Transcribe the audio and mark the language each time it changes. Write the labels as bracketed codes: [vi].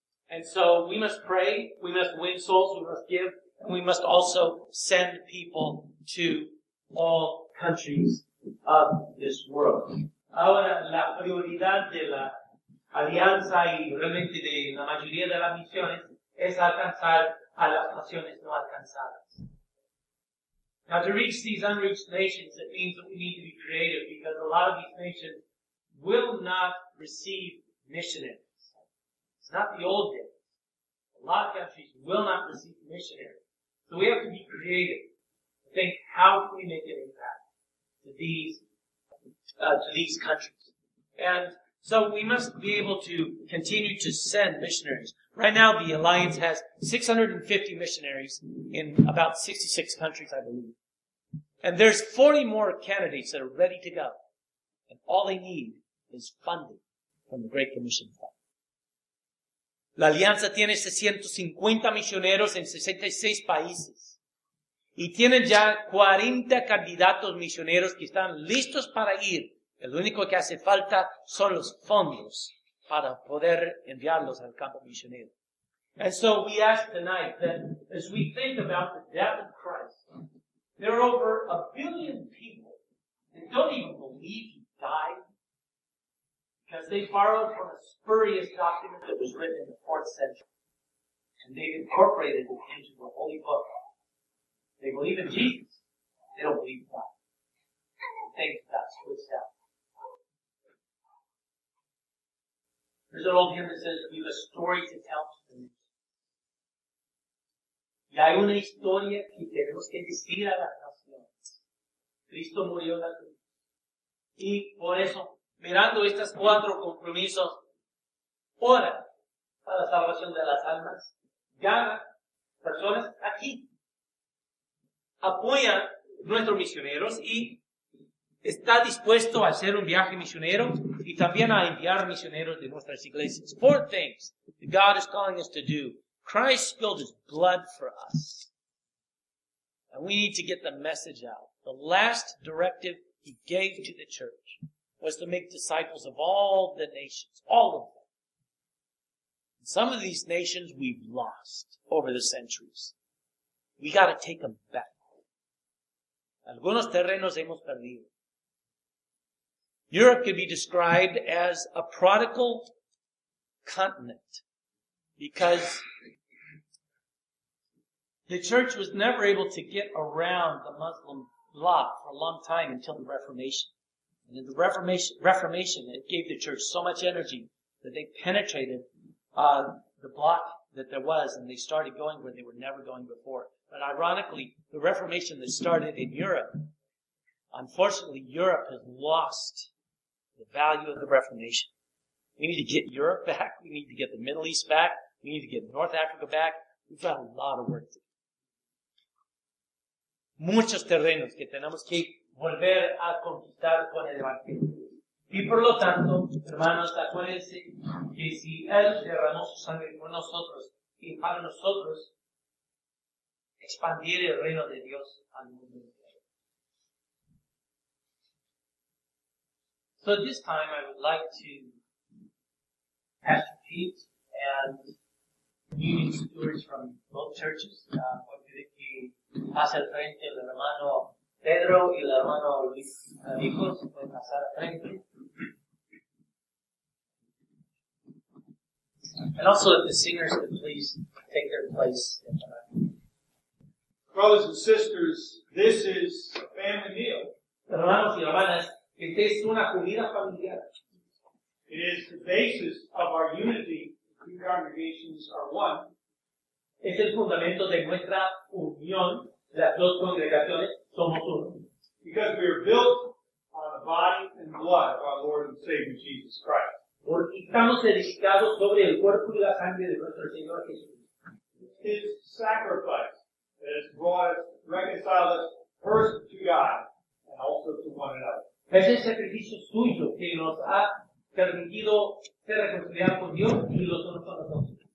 [en] And so we must pray, we must win souls, we must give, and we must also send people to all countries of this world. [es] Ahora, la prioridad de la alianza y realmente de la mayoría de las misiones es alcanzar a las naciones no alcanzadas. [en] Now, to reach these unreached nations, it means that we need to be creative, because a lot of these nations will not receive missionaries. It's not the old days. A lot of countries will not receive missionaries. So we have to be creative. Think, how can we make an impact to these countries? And so we must be able to continue to send missionaries. Right now, the Alliance has 650 missionaries in about 66 countries, I believe. And there's 40 more candidates that are ready to go. And all they need is funding from the Great Commission Fund. [es] La Alianza tiene 650 misioneros en 66 países. Y tienen ya 40 candidatos misioneros que están listos para ir. El único que hace falta son los fondos para poder enviarlos al campo misionero. [en] And so we ask tonight that as we think about the death of Christ, there are over 1 billion people that don't even believe he died, because they borrowed from a spurious document that was written in the 4th century. And they've incorporated it into the Holy Book. They believe in Jesus. They don't believe in God. Things got switched out. There's an old hymn that says, we have a story to tell to the nations. [es] Y hay una historia que tenemos que decir a las naciones. Cristo murió en la cruz. Y por eso, mirando estos 4 compromisos, ora para la salvación de las almas, gana personas aquí, apoya nuestros misioneros y está dispuesto a hacer un viaje misionero y también a enviar misioneros de nuestras iglesias. [en] 4 things that God is calling us to do. Christ spilled his blood for us. And we need to get the message out. The last directive he gave to the church was to make disciples of all the nations, all of them. Some of these nations we've lost over the centuries. We got to take them back. [es] Algunos terrenos hemos perdido. [en] Europe could be described as a prodigal continent because the church was never able to get around the Muslim bloc for a long time until the Reformation. And in the Reformation, it gave the church so much energy that they penetrated the bloc that there was, and they started going where they were never going before. But ironically, the Reformation that started in Europe, unfortunately, Europe has lost the value of the Reformation. We need to get Europe back. We need to get the Middle East back. We need to get North Africa back. We've got a lot of work to do. [es] Muchos terrenos que tenemos que volver a conquistar con el Evangelio. Y por lo tanto, hermanos, acuérdense que si Él derramó su sangre por nosotros y para nosotros expandir el reino de Dios al mundo entero. [en] So at this time, I would like to Pastor Pete and communion stewards from both churches. [es] Voy a pedir que pase al frente el hermano Pedro y el hermano Luis Hijos. Pueden pasar al frente. [en] And also, if the singers could please take their place in the Brothers and sisters, this is a family meal. [es] Hermanos y hermanas, esta es una comida familiar. [en] It is the basis of our unity. The 2 congregations are one. [es] Es el fundamento de nuestra unión. Las 2 congregaciones somos uno. [en] Because we are built on the body and blood of our Lord and Savior Jesus Christ. [es] Porque estamos edificados sobre el cuerpo y la sangre de nuestro Señor Jesús. [en] His sacrifice that has brought us, reconciled us first to God and also to one another. [es] Es el sacrificio suyo que nos ha permitido ser reconciliados con Dios y los unos con los otros.